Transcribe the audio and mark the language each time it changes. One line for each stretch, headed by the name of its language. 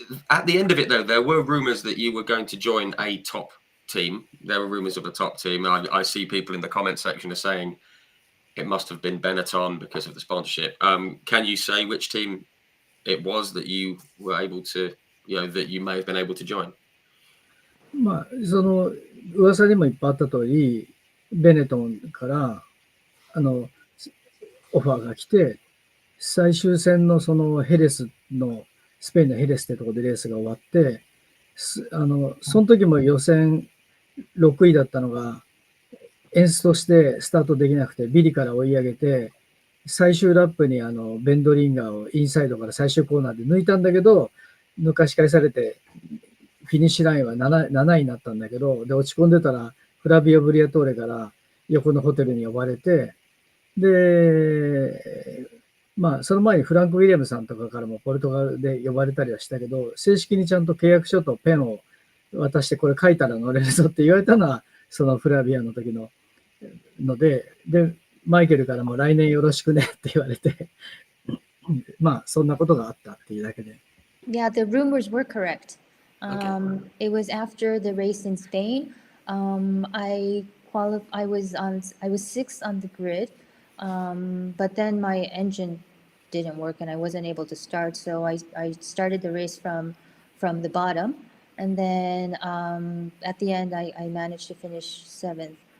English: At the end of it, though, there were rumours that you were going to join a top team. There were rumours of a top team. I see people in the comment section are saying it must have been Benetton because of the sponsorship. Can you say which team it was that you were able to, that you may have been able to join?
Japanese: まあ、その噂にもいっぱいあった通り、ベネトンからオファーが来て、最終戦のそのヘレスの、スペインのヘレスってところでレースが終わって、その時も予選6位だったのが、エンスとしてスタートできなくて、ビリから追い上げて、最終ラップにベンドリンガーをインサイドから最終コーナーで抜いたんだけど、抜かし返されて、フィニッシュラインは 7位になったんだけど、で、落ち込んでたら、フラビオ・ブリアトーレから横のホテルに呼ばれて、で、まあ、その前にフランク・ウィリアムさんとかからもポルトガルで呼ばれたりはしたけど、正式にちゃんと契約書とペンを渡してこれ書いたら乗れるぞって言われたのは、そのフラビアの時ので、マイケルからも来年よろしくねって言われて、まあ、そんなことがあったっていうだけで。
English: Yeah, the rumors were correct. Okay. It was after the race in Spain. I was sixth on the grid, but then my engine didn't work and I wasn't able to start. So I started the race from the bottom, and then at the end I managed to finish seventh.